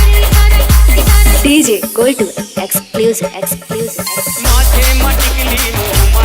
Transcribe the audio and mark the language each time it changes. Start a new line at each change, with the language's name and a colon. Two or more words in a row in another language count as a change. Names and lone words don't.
English: DJ Gold to exclusive.
Hindi: माथे मटकली